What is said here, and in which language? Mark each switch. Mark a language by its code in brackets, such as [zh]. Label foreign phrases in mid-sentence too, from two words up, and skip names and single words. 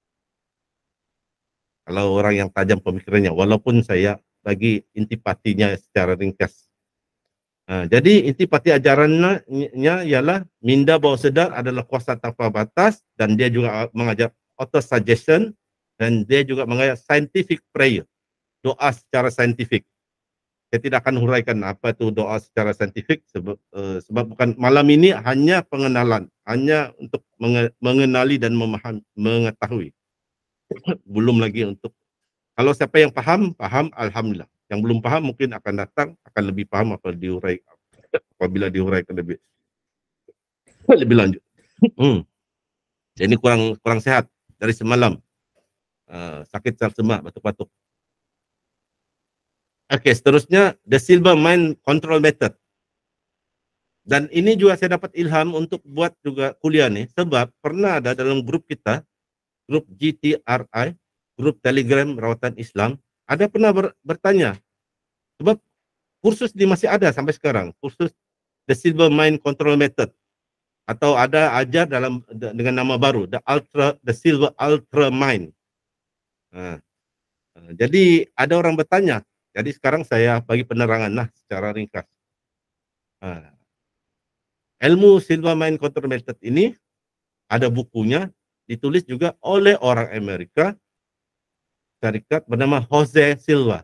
[ms] Kalau orang yang tajam pemikirannya, walaupun saya bagi intipatinya secara ringkas. Jadi intipati ajarannya ialah minda bawah sedar adalah kuasa tanpa batas, dan dia juga mengajar auto-suggestion, dan dia juga mengajar [en] scientific prayer, [ms] doa secara saintifik. Saya tidak akan huraikan apa itu doa secara saintifik sebab bukan malam ini hanya pengenalan, hanya untuk mengenali dan mengetahui. Belum lagi untuk, kalau siapa yang paham, alhamdulillah. Yang belum paham mungkin akan datang, akan lebih paham apabila diuraikan lebih lanjut. Jadi kurang sehat dari semalam. Sakit semak, batuk-batuk. Okey, seterusnya the Silva Mind Control Method. Dan ini juga saya dapat ilham untuk buat juga kuliah nih, sebab pernah ada dalam grup kita, grup GTRI, grup Telegram Rawatan Islam, ada pernah bertanya, sebab kursus ini masih ada sampai sekarang, kursus the Silva Mind Control Method, atau ada ajar dengan nama baru, the Silva Ultra Mind. Jadi ada orang bertanya. Jadi sekarang saya bagi penerangan lah secara ringkas. Ilmu Silva Mind Control Method ini ada bukunya, ditulis juga oleh orang Amerika Syarikat bernama Jose Silva.